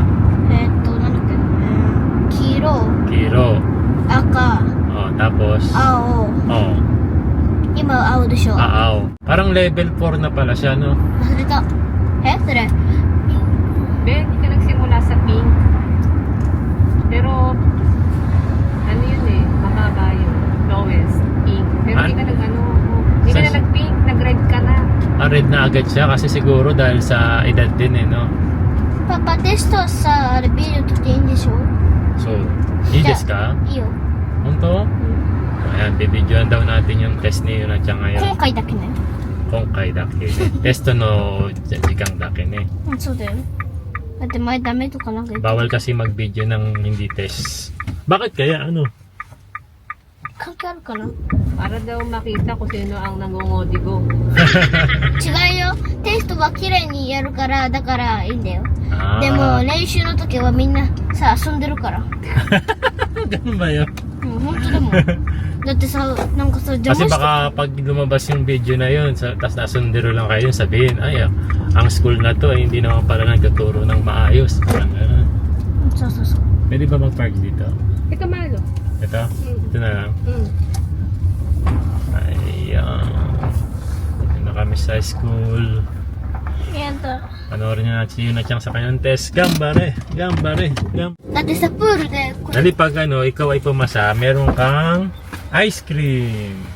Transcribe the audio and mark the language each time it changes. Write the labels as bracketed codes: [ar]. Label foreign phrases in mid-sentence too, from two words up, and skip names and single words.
[ja] なんだっけ、黄色、 Kiro. 赤、 [tl] Oh, tapos [ja] 青。 oh, 今青でしょ。 Aaw. [tl] Parang level 4 na pala siya, no? [ja] 忘れた。それ。 [tl] Ben, hindi ka nagsimula sa pink. Pero, ano yun eh, mababa yun. [en] Lowest, pink. [tl] Pero hindi ka hindi ka na nag-pink, nag-red ka na. Red na agad siya kasi siguro dahil sa edad din eh, no? [ja] パパ、テストさ、あれビールとっていいんでしょ？ So,いいですか? いいよ。 Honto? [tl] Ayan, bibidyoan daw natin yung test ni Yuna Chang [ja] 今 [tl] ngayon. [ja] 回だけね。今回だけね。テストの時間だけね. そうだよ。だって前ダメとかなんか言ってた。 [tl] Bawal kasi mag-video ng hindi test. Bakit kaya? Ano? 関係あるかな？ Para daw makita kung sino ang nangungodigo. [ja] 違うよ。テストは綺麗にやるから、だからいいんだよ。 Ah, でも練習の時はみんなさ、遊んでるから。 [tl] ganun ba yun? [ja] うん、本当でも。だってさ、なんかさ、邪 [tl] Kasi [ja] 魔して [tl] baka pag lumabas yung video na yun, tapos nasundero lang kayo, sabihin, ay, ang school na to, ay hindi naman pala nagtuturo ng maayos. Parang gano'n. [ja] そうそうそう。 [tl] Pwede ba mag-park dito? Ito malo. Ito? Ito na lang. Ayan. Ito na kami sa school. [ja] やだ。 [tl] Panoorin na natin si Yuna Chang sa kanyang test. [ja] 頑張れ！頑張れ！頑張れ! だってさ、プールで、これ [tl] Dali pag ikaw ay pumasa, meron kang ice cream.